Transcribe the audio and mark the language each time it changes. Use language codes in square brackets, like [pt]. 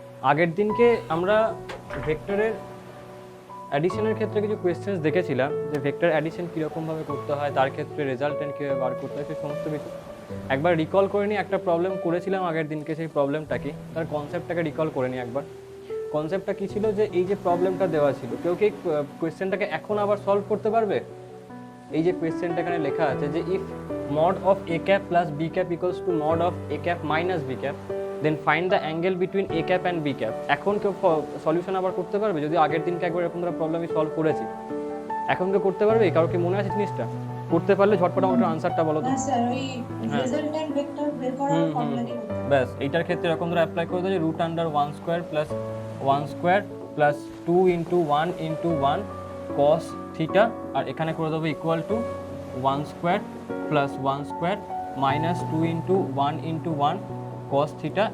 [bn] আগের দিনকে আমরা ভেক্টরের অ্যাডিশনের ক্ষেত্রে কিছু কোয়েশ্চেন্স দেখেছিলাম, যে ভেক্টর অ্যাডিশন কীরকমভাবে করতে হয়, তার ক্ষেত্রে রেজাল্টেন্ট কীভাবে বার করতে হয়, সেই সমস্ত কিছু একবার রিকল করে নিয়ে একটা প্রবলেম করেছিলাম আগের দিনকে। সেই প্রবলেমটা কি, তার কনসেপ্টটাকে রিকল করে নিই একবার। কনসেপ্টটা কী ছিল, যে এই যে প্রবলেমটা দেওয়া ছিল, কেউ কি কোয়েশ্চেনটাকে এখন আবার সলভ করতে পারবে? এই যে কোয়েশ্চেনটা এখানে লেখা আছে যে [en] If mod of a cap plus b cap equals to mod of a cap minus b cap then find the angle between a cap and b cap। [bn] এখন কেউ সলিউশন আবার করতে পারবে? যদি আগের দিনকে একবার এরকম ধরনের প্রবলেমই সলভ করেছি, এখন কেউ করতে পারবে? কারো কি মনে আছে জিনিসটা? করতে পারলে ঝটপট আমাকে আনসারটা বলো তো। হ্যাঁ স্যার, ওই রেজাল্টেন্ট ভেক্টর বের করার ফর্মুলা দিয়ে করতে হবে। ব্যাস এইটার ক্ষেত্রে এরকম ধরে অ্যাপ্লাই করে দাও যে root under 1 square plus 1 square plus 2 into 1 into 1 cos theta, আর এখানে করে দেবো equal to 1 square plus 1 square minus 2 into 1 into 1 cos theta.